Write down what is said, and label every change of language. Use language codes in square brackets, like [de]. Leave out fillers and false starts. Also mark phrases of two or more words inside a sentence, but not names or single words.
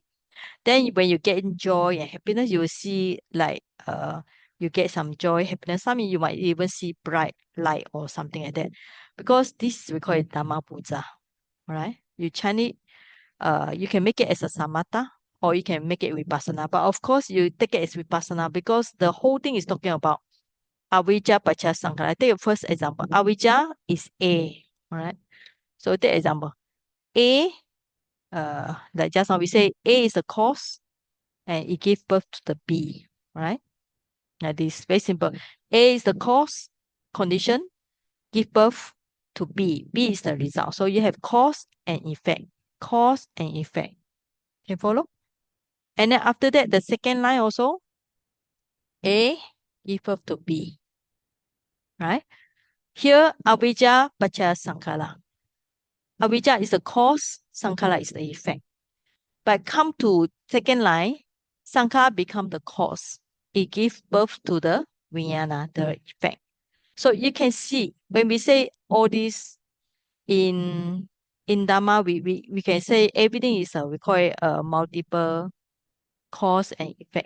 [en] Then when you get joy and happiness, you will see like you get some joy, happiness. Some you might even see bright light or something like that. Because this we call it Dhamma Puja. Right? You chant it, you can make it as a samatha or you can make it vipassana. But of course, you take it as vipassana because the whole thing is talking about [pi] avijja pacha sankhara. [en] I take the first example. Avijja is A, all right? So take example. A, like just now we say A is the cause and it gives birth to the B, right? Now this is very simple. A is the cause, condition, give birth to B. B is the result. So you have cause and effect. Cause and effect. Can you follow? And then after that, the second line also, A give birth to B, right? Here, [pi] avijja pacha sankhara. [en] Avijja is the cause, Sankhara is the effect. But come to second line, Sankhara become the cause. It gives birth to the Vijnana, the effect. So you can see when we say all this in Dhamma, we can say everything is we call it a multiple cause and effect.